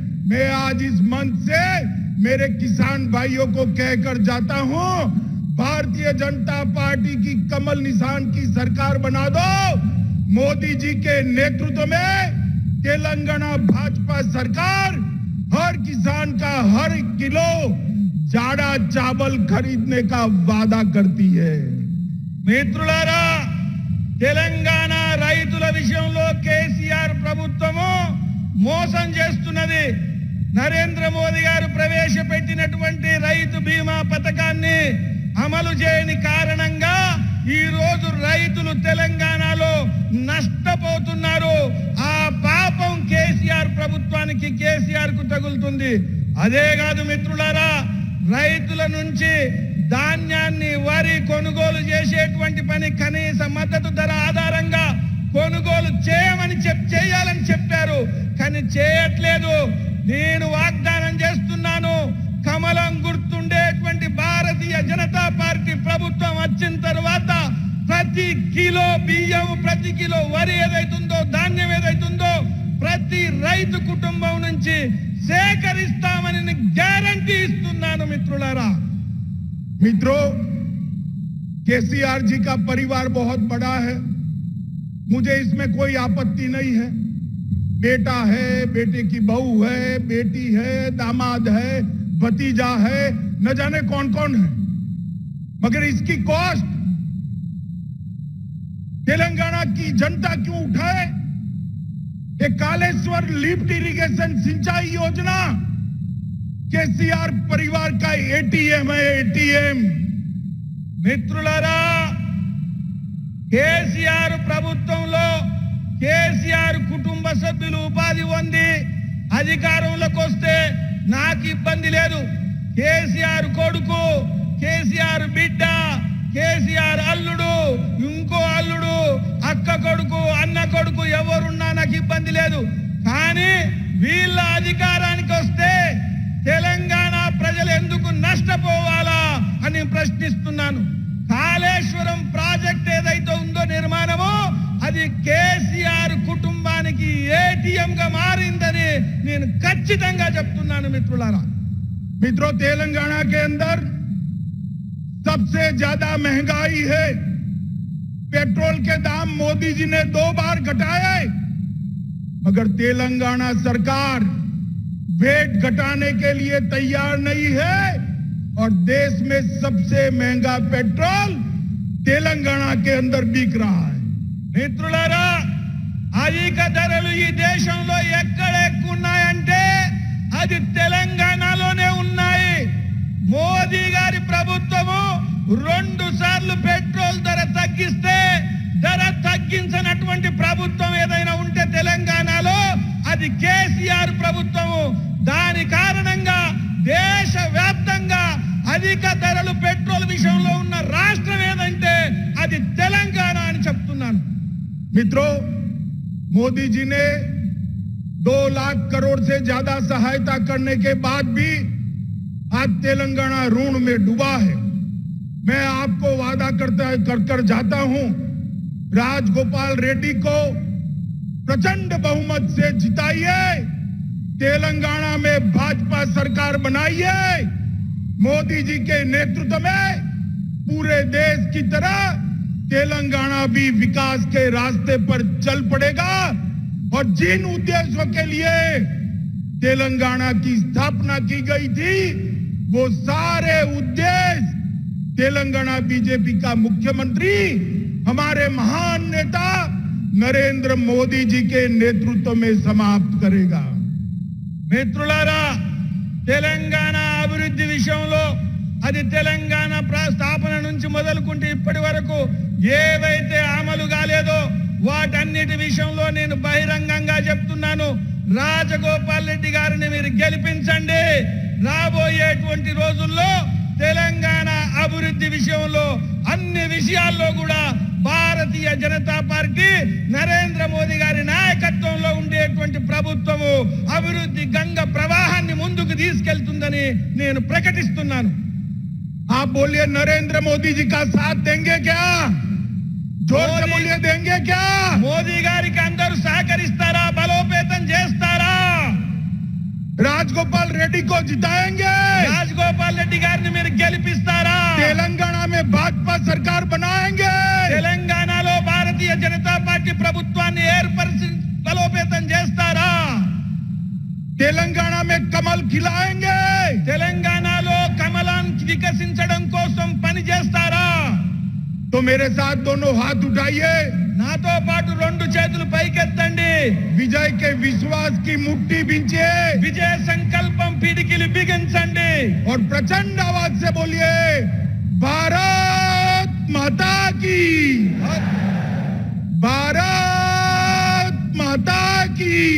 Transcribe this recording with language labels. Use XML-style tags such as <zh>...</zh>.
<hi>मैं आज इस मंच से मेरे किसान भाइयों को कहकर जाता हूं, भारतीय जनता पार्टी की कमल निशान की सरकार बना दो. मोदी जी के नेतृत्व में तेलंगाना भाजपा सरकार हर किसान का हर किलो जाड़ा चावल खरीदने का वादा करती है.</hi> <te>మిత్రులారా, తెలంగాణ రైతుల విషయంలో కేసీఆర్ ప్రభుత్వము మోసం చేస్తున్నది. నరేంద్ర మోదీ గారు ప్రవేశపెట్టినటువంటి రైతు బీమా పథకాన్ని అమలు చేయని కారణంగా ఈ రోజు రైతులు తెలంగాణలో నష్టపోతున్నారు. ఆ పాపం కేసీఆర్ ప్రభుత్వానికి, కేసీఆర్ కు తగులుతుంది. అదే కాదు మిత్రులారా, రైతుల నుంచి ధాన్యాన్ని, వరి కొనుగోలు చేసేటువంటి పని కనీస మద్దతు ధర ఆధారంగా కొనుగోలు చేయాలని చెప్పారు, కానీ చేయట్లేదు. నేను వాగ్దానం చేస్తున్నాను, కమలం గుర్తుండేటువంటి భారతీయ జనతా పార్టీ ప్రభుత్వం వచ్చిన తర్వాత ప్రతి కిలో బియ్యం, ప్రతి కిలో వరి ఏదైతుందో, ధాన్యం ఏదైతుందో ప్రతి రైతు కుటుంబం నుంచి సేకరిస్తామని గ్యారంటీ ఇస్తున్నాను మిత్రులారా.</te> <hi>मित्रों, केसीआर जी का परिवार बहुत बड़ा है, मुझे इसमें कोई आपत्ति नहीं है. बेटा है, बेटे की बहू है, बेटी है, दामाद है, भतीजा है, न जाने कौन कौन है, मगर इसकी कॉस्ट तेलंगाना की जनता क्यों उठाए? एक कालेश्वर लिफ्ट इरिगेशन सिंचाई योजना केसीआर परिवार का एटीएम है, एटीएम.</hi> <te>మిత్రులారా, కేసీఆర్ ప్రభుత్వంలో కేసీఆర్ కుటుంబ సభ్యులు ఉపాధి పొంది అధికారంలోకి వస్తే నాకు ఇబ్బంది లేదు. కేసీఆర్ కొడుకు, కేసీఆర్ బిడ్డ, కేసీఆర్ అల్లుడు, ఇంకో అల్లుడు, అక్క కొడుకు, అన్న కొడుకు ఎవరున్నా నాకు ఇబ్బంది లేదు. కానీ వీళ్ళ అధికారానికి వస్తే తెలంగాణ ప్రజలు ఎందుకు నష్టపోవాలా అని ప్రశ్నిస్తున్నాను. కాళేశ్వరం ప్రాజెక్ట్ ఏదైతే ఉందో నిర్మాణము, అది కేసీఆర్ కుటుంబానికి ఏటీఎం గా మారిందని నేను ఖచ్చితంగా చెప్తున్నాను మిత్రులారా.</te> <hi>मित्रों, तेलंगाना के अंदर सबसे ज्यादा महंगाई है. पेट्रोल के दाम मोदी जी ने 2 बार घटाए, मगर तेलंगाना सरकार वेट घटाने के लिए तैयार नहीं है और देश में सबसे महंगा पेट्रोल तेलंगाना के अंदर बिक रहा है।</hi> <te>మిత్రులారా, అధిక ధరలు ఈ దేశంలో ఎక్కడ ఎక్కువ ఉన్నాయంటే అది తెలంగాణలోనే ఉన్నాయి. మోదీ గారి ప్రభుత్వము 2 సార్లు పెట్రోల్ ధర తగ్గిస్తే ధర తగ్గించినటువంటి ప్రభుత్వం ఏదైనా ఉంటే తెలంగాణలో అది కేసీఆర్ ప్రభుత్వము. దాని కారణంగా దేశవ్యాప్తంగా అధిక ధరలు పెట్రోల్ విషయంలో ఉన్న రాష్ట్రం ఏదంటే అది తెలంగాణ అని చెప్తున్నాను.</te> <hi>मित्रों, मोदी जी ने 2 लाख करोड़ से ज्यादा सहायता करने के बाद भी आज तेलंगाना ऋण में डूबा है। मैं आपको वादा कर जाता हूं, राजगोपाल रेड्डी को प्रचंड बहुमत से जिताइए, तेलंगाना में भाजपा सरकार बनाइए। मोदी जी के नेतृत्व में पूरे देश की तरह तेलंगाना भी विकास के रास्ते पर चल पड़ेगा और जिन उद्देश्यों के लिए तेलंगाना की स्थापना की गई थी वो सारे उद्देश्य तेलंगाना बीजेपी का मुख्यमंत्री हमारे महान नेता नरेंद्र मोदी जी के नेतृत्व में समाप्त करेगा।</hi> <te>మిత్రులారా, తెలంగాణ అభివృద్ధి విషయంలో అది తెలంగాణ స్థాపన నుంచి మొదలుకుంటే ఇప్పటి వరకు ఏవైతే అమలు కాలేదో వాటన్నిటి విషయంలో నేను బహిరంగంగా చెప్తున్నాను. రాజగోపాల్ రెడ్డి గారిని మీరు గెలిపించండి. రాబోయేటువంటి రోజుల్లో తెలంగాణ అభివృద్ధి విషయంలో అన్ని విషయాల్లో కూడా భారతీయ జనతా పార్టీ నరేంద్ర మోదీ గారి నాయకత్వంలో ఉండేటువంటి ప్రభుత్వము అభివృద్ధి గంగ ప్రవాహాన్ని ముందుకు తీసుకెళ్తుందని నేను ప్రకటిస్తున్నాను.</te> <hi>आप बोलिए, नरेंद्र मोदी जी का साथ देंगे क्या? जोर से बोलिए, देंगे क्या?</hi> <te>మోదీ గారికి అందరూ సహకరిస్తారా? బలోపేతం చేస్తారా?</te> <hi>राजगोपाल रेड्डी को जिताएंगे?</hi> <te>రాజగోపాల్ రెడ్డి గారిని మీరు గెలిపిస్తారా?</te> <hi>तेलंगाना में भाजपा सरकार बनाएंगे?</hi> <te>తెలంగాణలో భారతీయ జనతా పార్టీ ప్రభుత్వాన్ని ఏర్పరిచి బలోపేతం చేస్తారా?</te> <hi>तेलंगाना में कमल खिलाएंगे?</hi> <te>తెలంగాణలో కమలాన్ని వికసించడం కోసం పని చేస్తారా?</te> <hi>तो मेरे साथ दोनों हाथ उठाइए,</hi> <te>నాతో పాటు 2 చేతులు పైకెత్తండి.</te> <hi>विजय के विश्वास की मुट्ठी बिंचिए</hi> <te>విజయ సంకల్పం పిడికిలి బిగించండి.</te> <hi>और प्रचंड आवाज से बोलिए, भारत माता की, भारत माता की</hi>